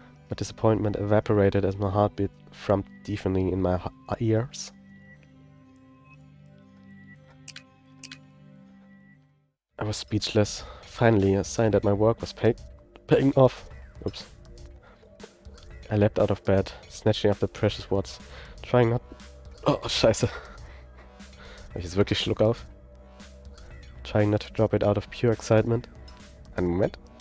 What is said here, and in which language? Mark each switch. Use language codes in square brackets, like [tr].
[en] My disappointment evaporated as my heartbeat thrummed deafening in my ears. I was speechless. Finally, a sign that my work was paying off. Oops. I leapt out of bed, snatching up the precious watch, trying not... [de] Oh, scheiße. Hab ich jetzt wirklich Schluck auf? [en] Trying not to drop it out of pure excitement. [de] Einen Moment.